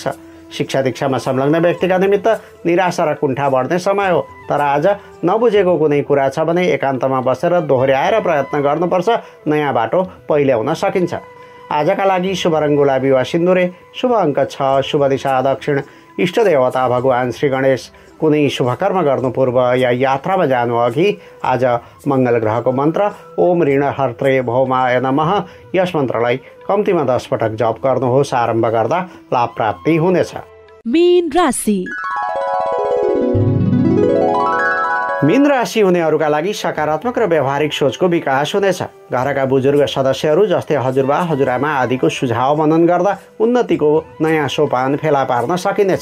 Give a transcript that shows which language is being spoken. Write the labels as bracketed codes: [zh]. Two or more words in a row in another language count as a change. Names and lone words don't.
[ne] शिक्षा दीक्षामा संलग्न व्यक्तिका निमित्त निराशा र कुण्ठा बढ्ने समय हो, तर आज नबुझेको कुनै कुरा छ भने एकान्तमा बसेर दोहोऱ्याएर प्रयत्न गर्नुपर्छ। नयाँ बाटो पहिल्याउन सकिन्छ। आजका लागि शुभ रङ गुलाबी वा सिन्दुरे, शुभ अङ्क 6, शुभ दिशा दक्षिण, इष्ट देवता भगवान श्री गणेश। कुनै शुभ कर्म गर्नु पूर्व या यात्रामा जानु अघि आज मङ्गल ग्रहको मन्त्र [sa] ओम ऋण हर्त्रे भौमाय नमः [ne] यस मन्त्रलाई कम्तीमा 10 पटक जप गर्नुहोस्। आरम्भ गर्दा लाभ प्राप्ति हुनेछ। मीन राशि। मीन राशि हुनेहरूका लागि सकारात्मक र व्यवहारिक सोचको विकास हुनेछ। घरका बुजुर्ग सदस्यहरू जस्तै हजुरबा हजुरआमा आदिको सुझाव मनन गर्दा उन्नतिको नयाँ सोपान फेला पार्न सकिनेछ।